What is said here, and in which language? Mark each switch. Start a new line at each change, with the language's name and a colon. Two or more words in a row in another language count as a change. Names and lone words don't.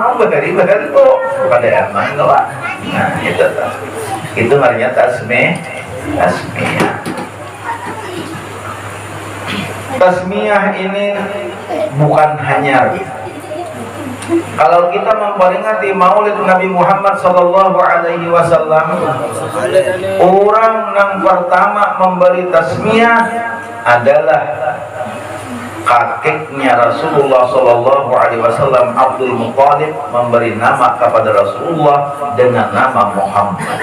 Indonesian: Oh dari Bahantu pada aman lah. Nah itu namanya tasmiyah. Tasmiyah ini bukan hanya kalau kita memperingati Maulid Nabi Muhammad
Arabic: صلى الله عليه وسلم,
Indonesian: orang yang pertama memberi tasmiyah adalah kakeknya Rasulullah
Arabic: صلى الله عليه وسلم
Indonesian: Abdul Muttalib memberi nama kepada Rasulullah dengan nama Muhammad.